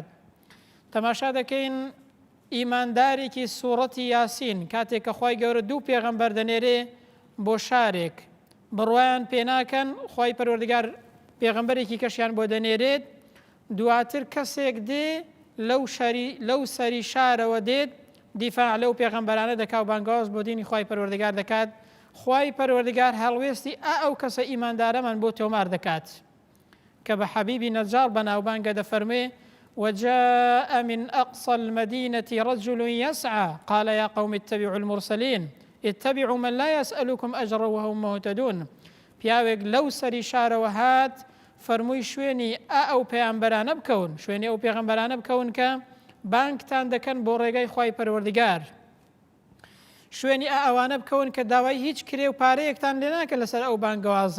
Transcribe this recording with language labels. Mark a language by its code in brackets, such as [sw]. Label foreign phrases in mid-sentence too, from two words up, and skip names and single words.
[ckb] تەماشا دەکەین ئیماندارێکی سوورەتی یاسین کاتێک کە خوای گەورە دوو پێغەمبەر دەنێرێ بۆ شارێک بڕوایان پێناکەن، خوای پەروەردگار پێغەمبەرێکی کەشیان بۆ دەنێرێت، دواتر کەسێک دێ لەو سەری شارەوە دێت دیفاع لەو پێغەمبەرانە دەکا و بانگەواز بۆ دینی خوای پەروەردگار دەکات. خوای پەروەردگار هەڵوێستی ئەو کەسە ئیماندارەمان بۆ تۆمار دەکات کە بە حەبیبی نەجار بەناوبانگە دەفەرمێ [ar] وجاء من أقصى المدينة رجل يسعى قال يا قوم اتبعوا المرسلين اتبعوا من لا يسألكم أجرا وهم مهتدون. [ckb] پیاوێک لەو سەری شارەوە هات فەرمووی شوێنی ئەو پێغەمبەرانە بکەون، شوێنی ئەو پێغەمبەرانە بکەون کە بانگتان دەکەن بۆ ڕێگای خوای پەروەردگار، شوێنی ئەوانە بکەون کە داوای هیچ کرێ و پارەیەکتان لێ ناکە لەسەر ئەو بانگەوازە.